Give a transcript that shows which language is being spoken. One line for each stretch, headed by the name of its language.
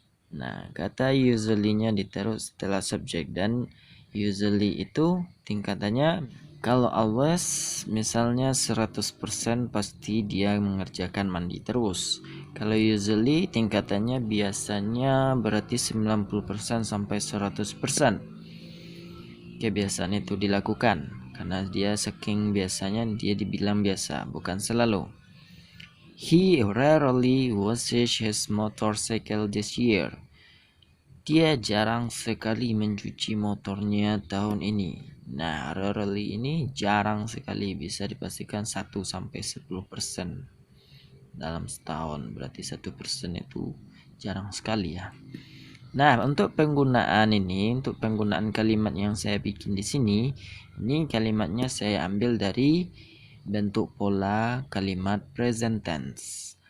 Indonesian: Nah, kata usually-nya ditaruh setelah subjek dan usually itu tingkatannya kalau always misalnya 100% pasti dia mengerjakan mandi terus. Kalau usually tingkatannya biasanya berarti 90% sampai 100% kebiasaan itu dilakukan. Karena dia saking biasanya dia dibilang biasa, bukan selalu.
English: He rarely washes his motorcycle this year.
Indonesian: Dia jarang sekali mencuci motornya tahun ini. Nah, rarely ini jarang sekali, bisa dipastikan 1-10% dalam setahun. Berarti 1% itu jarang sekali ya. Nah, untuk penggunaan kalimat yang saya bikin di sini, ini kalimatnya saya ambil dari bentuk pola kalimat present tense.